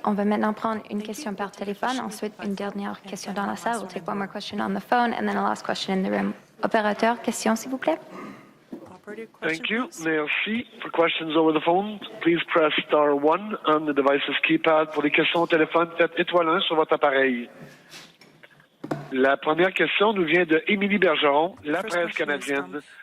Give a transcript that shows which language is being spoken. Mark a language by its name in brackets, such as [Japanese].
[French] On va maintenant prendre une question par téléphone, ensuite une dernière question dans la salle. [English] We'll take one more question on the phone and then a last question in the room. [French] Opérateur, question s'il vous plaît. [English] Thank you. Merci. For questions over the phone, please press star 1 on the device's keypad. [French] Pour les questions au téléphone, faites étoile 1 sur votre appareil. La première question nous vient de Émilie Bergeron, La Presse canadienne.